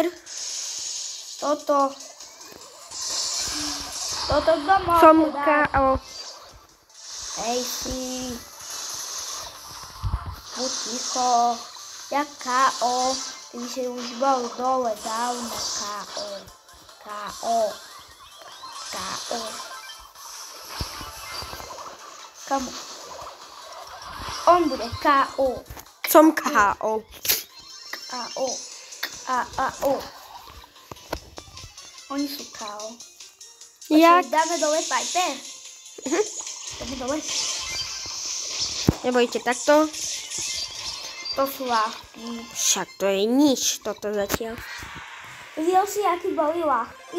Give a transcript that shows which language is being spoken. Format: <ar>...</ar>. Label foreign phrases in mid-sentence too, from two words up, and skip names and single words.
<sk>Toto domov Som dá. KO. Hej si. Buď ticho. Ja KO. Ty si už bol dole dávno KO. KO. KO. Kamu? On bude KO. Som KO. KO. KO. Oni sú KO. Jak? Dáme dole Piper. Dáme dole. Nebojte, takto. To sú ľahký. Však to je nič, toto zatiaľ. Videl si, aký boli ľahký?</sk>